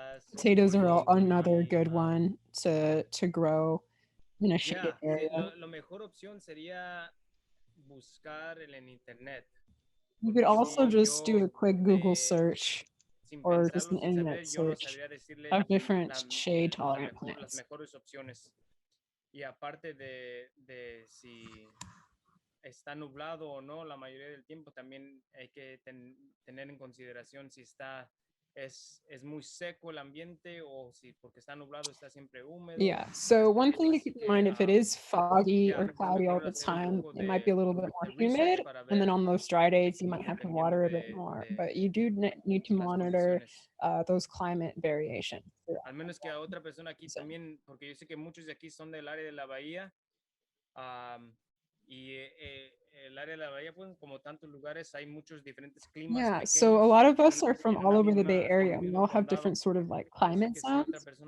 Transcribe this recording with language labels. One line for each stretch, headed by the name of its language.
English: Potatoes are another good one to grow in a shaded area.
Spanish: Lo mejor opción sería buscar en internet.
English: You could also just do a quick Google search or just an internet search of different shade tolerant plants.
Spanish: Las mejores opciones. Y aparte de si está nublado o no la mayoría del tiempo, también hay que tener en consideración si es muy seco el ambiente o si porque está nublado está siempre húmedo.
English: Yeah, so one thing to keep in mind, if it is foggy or cloudy all the time, it might be a little bit more humid, and then on those dry days you might have to water a bit more, but you do need to monitor those climate variations.
Spanish: Al menos que a otra persona aquí también, porque yo sé que muchos de aquí son del área de la bahía, y el área de la bahía, pues como tantos lugares, hay muchos diferentes climas.
English: Yeah, so a lot of us are from all over the Bay Area. We all have different sort of like climate zones.